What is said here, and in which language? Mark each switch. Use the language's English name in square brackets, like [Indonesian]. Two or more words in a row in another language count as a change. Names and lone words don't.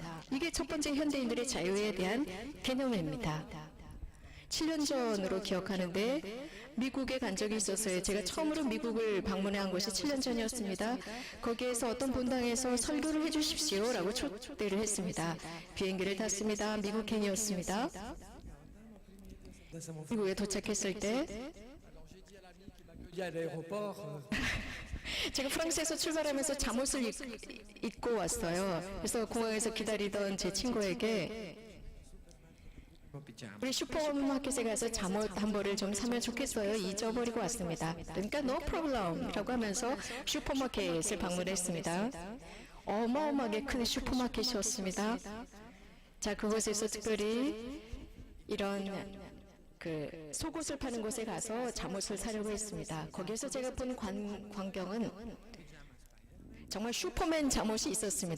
[Korean] 이게 첫 번째 현대인들의 자유에 대한 개념입니다. 7년 전으로 기억하는데 미국에 간 적이 있었어요. 제가 처음으로 미국을 방문한 것이 7년 전이었습니다. 거기에서 어떤 본당에서 설교를 해주십시오 라고 초대를 했습니다. 비행기를 탔습니다. 미국행이었습니다. [Croatian] Da sam u [Korean] 미국에 도착했을 때 [French] il y a l'aéroport, [Korean] 제가 프랑스에서 출발하면서 잠옷을 입고 왔어요. 그래서 공항에서 기다리던 제 친구에게 우리 슈퍼마켓에 가서 잠옷 한 벌을 좀 사면 좋겠어요. 잊어버리고 왔습니다. 그러니까 [English] no problem [Korean] 이라고 하면서 슈퍼마켓을 방문했습니다. 어마어마하게 큰 슈퍼마켓이었습니다. 자, 그곳에서 특별히 이런 그 속옷을 파는 곳에 가서 잠옷을 사려고 했습니다. 거기에서 제가 본 광경은 정말 슈퍼맨 잠옷이 있었습니다.